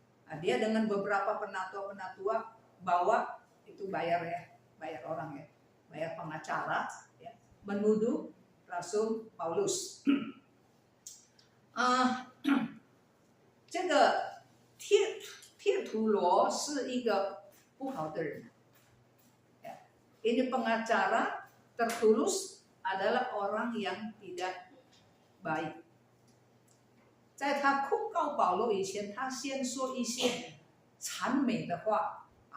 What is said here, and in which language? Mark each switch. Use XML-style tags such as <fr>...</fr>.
<id>Nah, dia dengan beberapa penatua-penatua bawa itu bayar ya, bayar orang ya, bayar pengacara ya, menuduh Rasul Paulus.</id> <zh>这个帖图罗是一个不好的人.</zh> <id>Ini pengacara Tertulus adalah orang yang tidak baik.</id> <zh>在他控告保罗以前，他先说一些谄媚的话。</zh>